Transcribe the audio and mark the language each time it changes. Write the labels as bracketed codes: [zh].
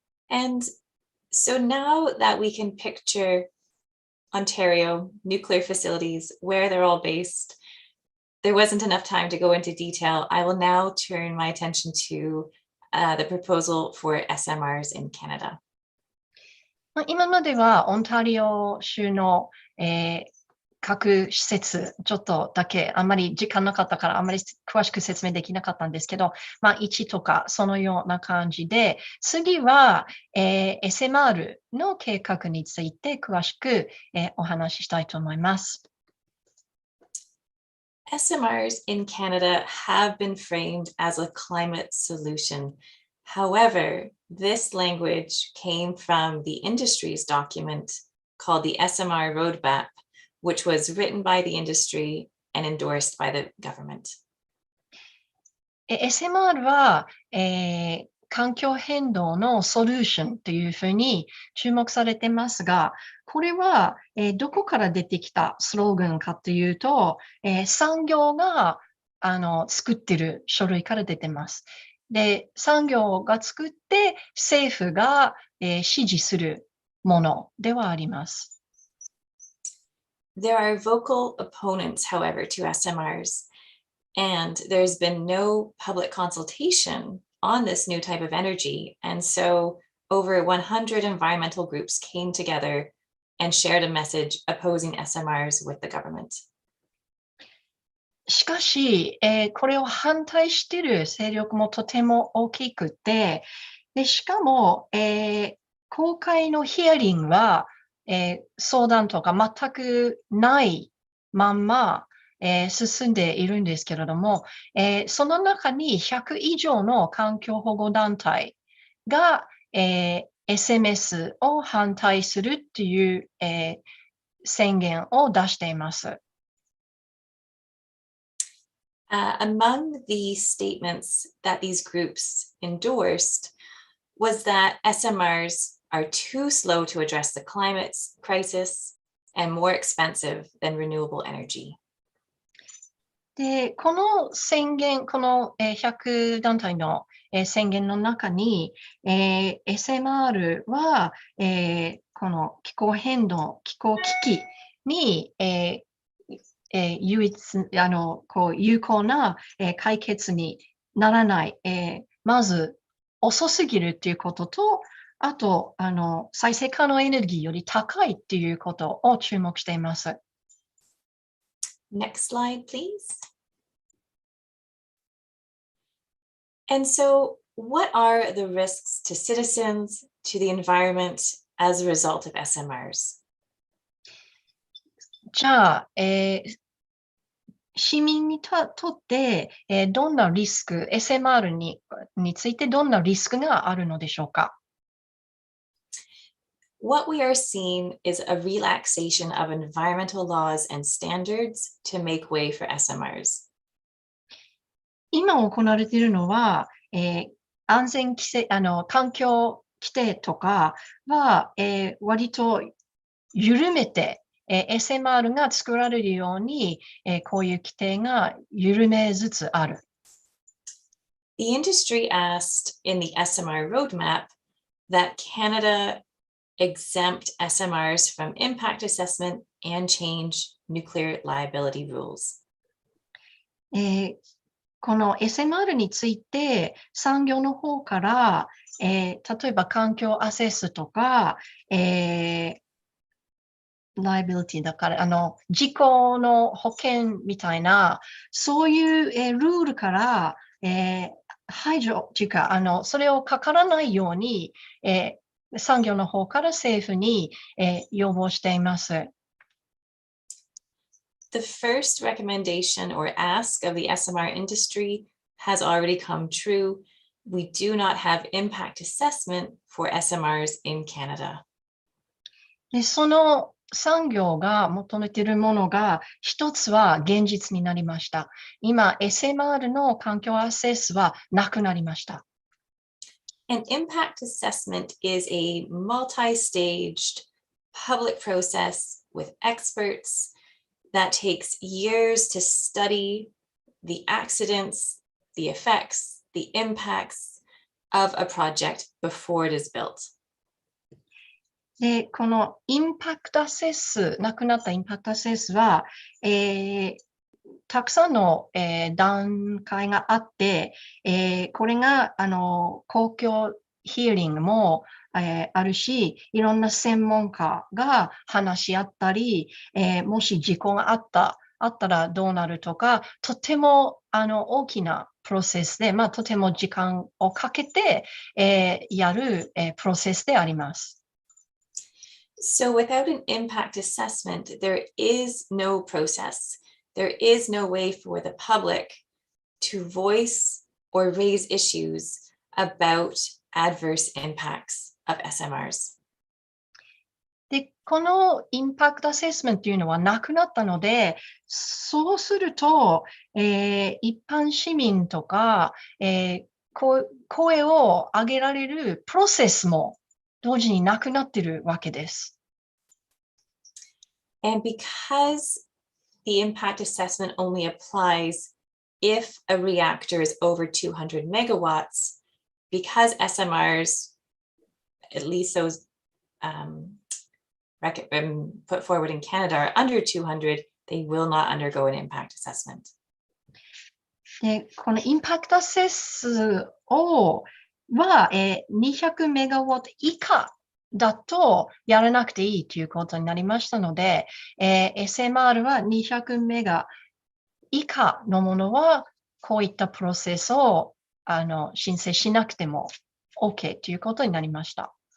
[en] And so now that we can picture Ontario nuclear facilities, where they're all based, there wasn't enough time to go into detail. I will now turn my attention to the proposal for SMRs in Canada. [ja] 今まではオンタリオ州の、各施設、ちょっとだけあんまり時間なかったからあんまり詳しく説明できなかったんですけど、1とかそのような感じで、次は、SMR の計画について詳しく、お話ししたいと思います。 [en] SMRs in Canada have been framed as a climate solution. However, this language came from the industry's document called the SMR Roadmap, which was written by the industry and endorsed by the government. [ja] SMR は、環境変動のソリューションというふうに注目されてますが、これは、どこから出てきたスローガンかというと、産業が作ってる書類から出てます。で、産業が作って政府が、支持するものではあります。 [en] There are vocal opponents, however, to SMRs, and there's been no public consultation on this new type of energy. And so over 100 environmental groups came together and shared a message opposing SMRs with the government. [ja] しかし、これを反対している勢力もとても大きくて、でしかも、公開のヒアリングは、相談とか全くないまんま、進んでいるんですけれども、その中に100以上の環境保護団体が、SMS を反対するという、宣言を出しています。 [en] Among the statements that these groups endorsed was that SMRs are too slow to address the climate crisis and more expensive than renewable energy. [ja] で、この宣言、この100団体の宣言の中に、SMR はこの気候変動、気候危機に唯一有効な解決にならない、まず遅すぎるということと、あと再生可能エネルギーより高いっていうことを注目しています。 [en] Next slide, please. And so, what are the risks to citizens, to the environment as a result of SMRs? [ja] じゃあ、市民にとって、どんなリスク、SMR についてどんなリスクがあるのでしょうか？ [en] What we are seeing is a relaxation of environmental laws and standards to make way for SMRs. [ja] 今行われているのは、安全規制、環境規定とかは、割と緩めて、SMR が作られるように、こういう規定が緩めつつある。 [en] The industry asked in the SMR roadmap that Canada exempt SMRs from impact assessment and change nuclear liability rules. [ja] この SMR について産業の方から、例えば環境アセスとか、ライビリティだから、事故の保険みたいな、そういう、ルールから、排除っていうか、それをかからないように、産業の方から政府に、要望しています。 [en] The first recommendation or ask of the SMR industry has already come true. We do not have impact assessment for SMRs in Canada. [ja] で、その産業が求めているものが一つは現実になりました。今、SMR の環境アセスはなくなりました。 [en] An impact assessment is a multi-staged public process with experts that takes years to study the accidents, the effects, the impacts of a project before it is built. [ja] で、このインパクトアセス、なくなったインパクトアセスは、たくさんの、段階があって、これが公共ヒアリングも、あるし、いろんな専門家が話し合ったり、もし事故があったらどうなるとか、とても大きなプロセスで、とても時間をかけて、やる、プロセスであります。 [en] So without an impact assessment, there is no process. There is no way for the public to voice or raise issues about adverse impacts of SMRs. [ja] で、このインパクトアセスメントというのはなくなったので、そうすると、一般市民とか、声を上げられるプロセスも同時になくなっているわけです。 [en] And because the impact assessment only applies if a reactor is over 200 megawatts, because SMRs, at least those put forward in Canada, are under 200, they will not undergo an impact assessment. [ja] で、このインパクトアセスは、200メガワット以下だとやらなくていいということになりましたので、SMR は200メガ以下のものは、こういったプロセスを申請しなくても OK ということになりました。